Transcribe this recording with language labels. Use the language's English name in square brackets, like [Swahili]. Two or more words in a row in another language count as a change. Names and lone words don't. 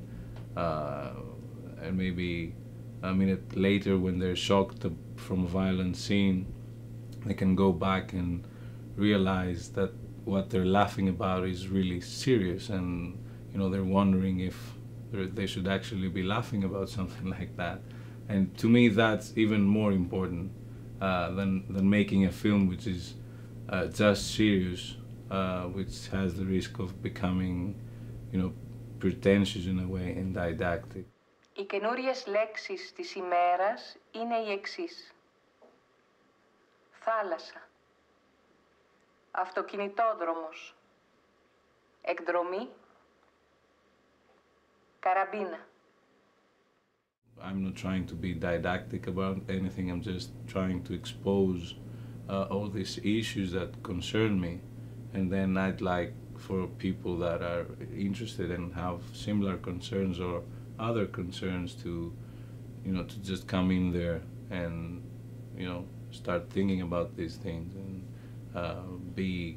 [English] maybe a minute later when they're shocked from a violent scene, they can go back and realize that what they're laughing about is really serious, and you know, they're wondering if they should actually be laughing about something like that. And to me, that's even more important than making a film which is just serious, which has the risk of becoming, you know, pretentious in a way and didactic. [Greek] Οι καινούριες λέξεις της ημέρας είναι οι εξής. Θάλασσα. Αυτοκινητόδρομος. Εκδρομή. Καραμπίνα. [English] I'm not trying to be didactic about anything, I'm just trying to expose all these issues that concern me, and then I'd like for people that are interested and have similar concerns or other concerns to, you know, to just come in there and, you know, start thinking about these things and be